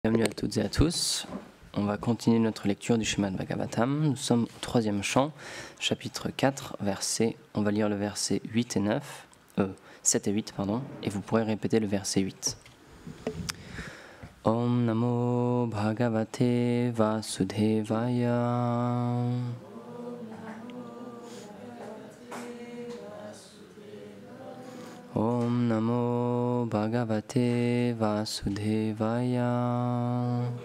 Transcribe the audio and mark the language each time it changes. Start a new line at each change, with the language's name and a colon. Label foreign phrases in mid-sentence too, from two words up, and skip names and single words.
French: Bienvenue à toutes et à tous. On va continuer notre lecture du Srimad Bhagavatam. Nous sommes au troisième chant, chapitre 4, on va lire le verset 8 et 7 et 8, et vous pourrez répéter le verset 8.
Sanskrit: ॐ नमो भगवते वासुदेवाय. ॐ नमो भगवते वासुदेवाय.